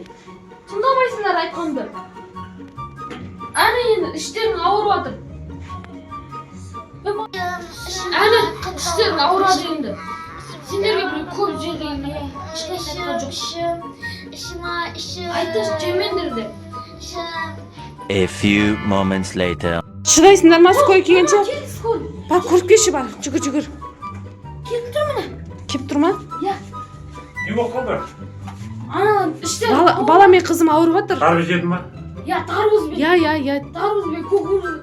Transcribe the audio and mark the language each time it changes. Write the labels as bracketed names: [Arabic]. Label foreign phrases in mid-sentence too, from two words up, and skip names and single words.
[Kazakh] Тыңдамайсыңдар айтқанды. Әне енді іштерің ауырып жатыр. Әне іштерің ауырады енді. Сендерге бір көп жерден ішім. Айтыш жемендер деп. [English] A few moments later. [Kazakh] Шыдайсыңдар ма скорый келгенше? Кел скорый. Бар, көріп келші бар, жүгір. Келіп тұр міне. Кеп тұр ма? Не болып қалды? Ана іштер. Бала мен қызым ауырып жатыр. Тарбыз жеді ма? Тарбызбен. Тарбызбен көкөніс.